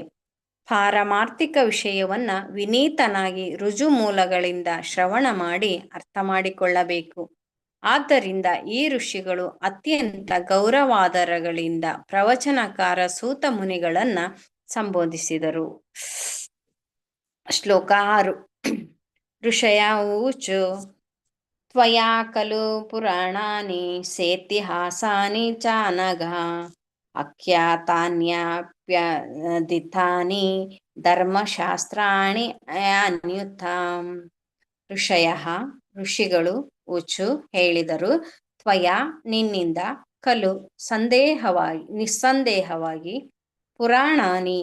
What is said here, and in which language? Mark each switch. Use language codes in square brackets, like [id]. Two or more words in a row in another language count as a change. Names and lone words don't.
[kn] ಪಾರಮಾರ್ಥಿಕ ವಿಷಯವನ್ನ ವಿನೀತನಾಗಿ ರುಜು ಮೂಲಗಳಿಂದ ಶ್ರವಣ ಮಾಡಿ ಅರ್ಥ ಮಾಡಿಕೊಳ್ಳಬೇಕು. ಆದ್ದರಿಂದ ಈ ಋಷಿಗಳು ಅತ್ಯಂತ ಗೌರವಾದರಗಳಿಂದ ಪ್ರವಚನಕಾರ ಸೂತ ಮುನಿಗಳನ್ನ ಸಂಬೋಧಿಸಿದರು. ಶ್ಲೋಕ 6. [sa] ಋಷಯ ಊಚು ತ್ವಯಾ ಖಲು ಪುರಾಣಾನಿ ಸೇತಿಹಾಸಾನಿ ಚಾನಘ ಅಖ್ಯಾತಾನ್ಯಪ್ಯದಿತಾನಿ ಧರ್ಮಶಾಸ್ತ್ರಾಣಿ ಅನ್ಯುತಾಂ. [kn] ಋಷಯ ಋಷಿಗಳು ಊಚು ಹೇಳಿದರು, ತ್ವಯಾ ನಿನ್ನಿಂದ, ಖಲು ನಿಸ್ಸಂದೇಹವಾಗಿ, ಪುರಾಣಾನಿ